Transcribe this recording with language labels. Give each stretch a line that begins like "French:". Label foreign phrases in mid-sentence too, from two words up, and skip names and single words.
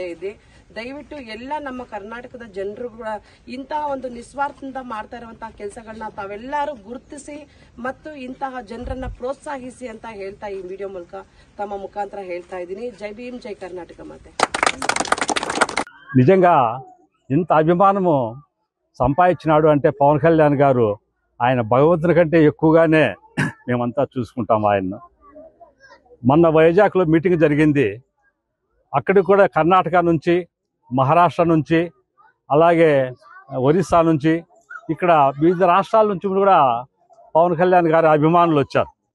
Kannada: ಇದೆ ದಯವಿಟ್ಟು ಎಲ್ಲ ನಮ್ಮ ಕರ್ನಾಟಕದ ಜನರು ಕೂಡ ಇಂತಹ ಒಂದು ನಿಸ್ವಾರ್ಥದಿಂದ ಮಾಡ್ತಾ ಇರುವಂತಹ ಕೆಲಸಗಳನ್ನ ತಾವೆಲ್ಲರೂ ಗುರುತಿಸಿ ಮತ್ತು ಇಂತಹ ಜನರನ್ನ ಪ್ರೋತ್ಸಾಹಿಸಿ ಅಂತ ಹೇಳ್ತಾ ಈ ವಿಡಿಯೋ ಮೂಲಕ ತಮ್ಮ ಮುಖಾಂತರ ಹೇಳ್ತಾ ಇದ್ದೀನಿ. ಜೈ ಭೀಮ್,
Telugu: జై కర్ణాటక మాతే. నిజంగా ఇంత అభిమానము సంపాదించినాడు అంటే పవన్ కళ్యాణ్ గారు ఆయన భగవంతుని కంటే ఎక్కువగానే మేమంతా చూసుకుంటాం ఆయన్ను. మొన్న వైజాగ్లో మీటింగ్ జరిగింది. అక్కడికి కూడా కర్ణాటక నుంచి, మహారాష్ట్ర నుంచి, అలాగే ఒరిస్సా నుంచి, ఇక్కడ వివిధ రాష్ట్రాల నుంచి కూడా పవన్ కళ్యాణ్ గారి అభిమానులు వచ్చారు.